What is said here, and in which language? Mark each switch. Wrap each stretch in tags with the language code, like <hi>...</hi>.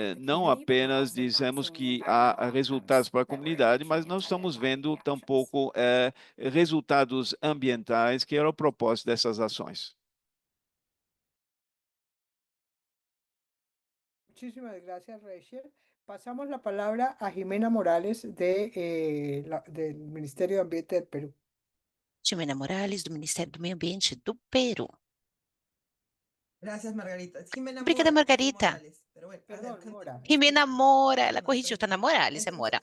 <pt>Não apenas dizemos que há resultados para a comunidade, mas não estamos vendo tampouco resultados ambientais, que era o propósito dessas ações.</pt> <es>Muchísimas gracias, Rachel. Pasamos la palabra a Jimena Morales del Ministerio de Ambiente del Perú.</es> <pt>Jimena Morales, do Ministério do Meio Ambiente do Peru.</pt> <es>Gracias, Margarita. Jimena</es> <pt>Obrigada,</pt> <es>Mora,</es> <pt>Margarita.</pt> <es>Morales, pero bueno, a ver,</es> <pt>Mora. Jimena Mora, ela corrigiu, está na Morales, é Mora.</pt>